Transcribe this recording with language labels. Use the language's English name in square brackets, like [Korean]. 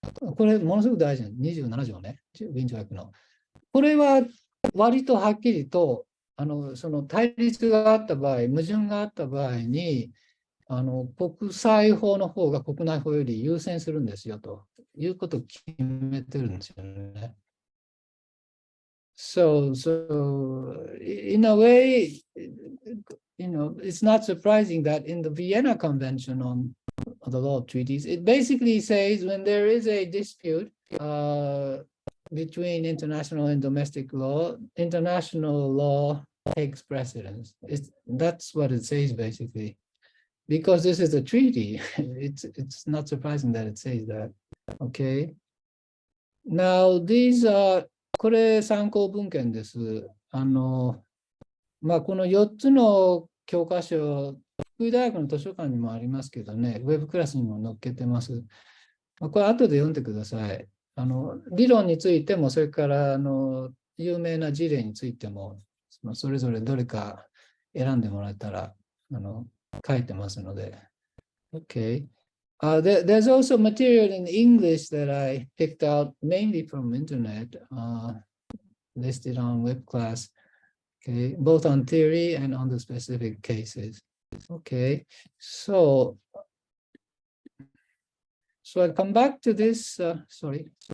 [Japanese] これものすごく大事な27条ね、ウィーン条約の。これは割とはっきりとその対立があった場合、矛盾があった場合に国際法の方が国内法より優先するんですよということを決めてるんですよね。 [English] So in a way, it's not surprising that in the Vienna Convention on the Law of Treaties, it basically says when there is a dispute between international and domestic law, international law takes precedence. That's what it says basically. Because this is a treaty, it's not surprising that it says that. Okay. Now these are [Japanese] これ参考文献です。この4つの教科書、福井大学の図書館にもありますけどね、ウェブクラスにも載っけてます。これ後で読んでください。理論についても、それから有名な事例についても、それぞれどれか選んでもらえたら書いてますので。 [English] Okay. There's also material in English that I picked out mainly from internet, listed on web class, okay, both on theory and on the specific cases. Okay, so I come back to this, sorry.